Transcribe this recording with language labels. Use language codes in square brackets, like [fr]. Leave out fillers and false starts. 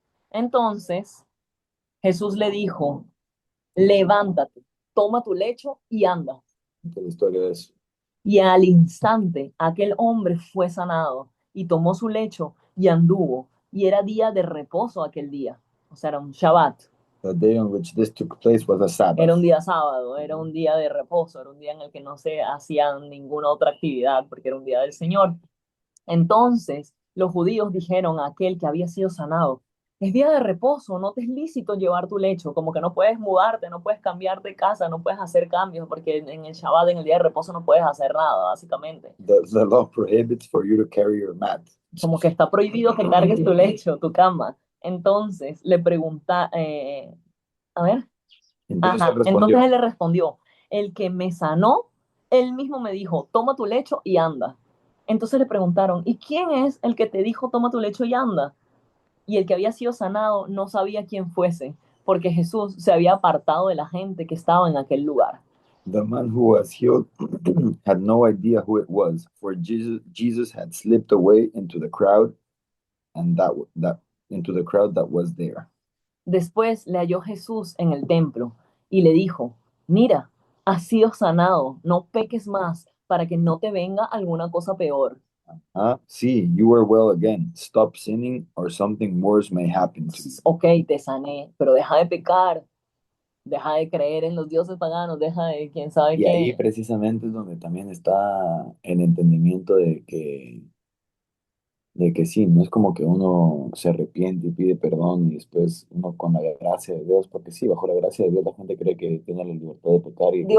[es] Entonces, Jesús le dijo, levántate, toma tu lecho y anda. ¿Qué es la historia de eso? Y al instante, aquel hombre fue sanado y tomó su lecho y anduvo. Y era día de reposo aquel día. O sea, era un Shabbat. [en] The day on which this took place was a Sabbath. [es] Era un día sábado, era un día de reposo, era un día en el que no se hacía ninguna otra actividad porque era un día del Señor. Entonces los judíos dijeron a aquel que había sido sanado, es día de reposo, no te es lícito llevar tu lecho, como que no puedes mudarte, no puedes cambiar de casa, no puedes hacer cambios, porque en el Shabbat, en el día de reposo, no puedes hacer nada, básicamente. [en] The law prohibits for you to carry your mat. [es] Como que está prohibido que cargues tu lecho, tu cama. Entonces le pregunta, a ver. Entonces él le respondió, el que me sanó, él mismo me dijo, toma tu lecho y anda. Entonces le preguntaron, ¿y quién es el que te dijo, toma tu lecho y anda? Y el que había sido sanado no sabía quién fuese, porque Jesús se había apartado de la gente que estaba en aquel lugar. [en] The man who was healed had no idea who it was, for Jesus had slipped away into the crowd, and into the crowd that was there. [es] Después le halló Jesús en el templo y le dijo, mira, has sido sanado, no peques más para que no te venga alguna cosa peor. [en] See, you are well again. Stop sinning or something worse may happen to you. [es] Ok, te sané, pero deja de pecar, deja de creer en los dioses paganos, deja de quién sabe Y qué. ahí precisamente es donde también está el entendimiento de que sí, no es como que uno se arrepiente y pide perdón y después uno con la gracia de Dios, porque sí, bajo la gracia de Dios la gente cree que tiene la libertad de pecar y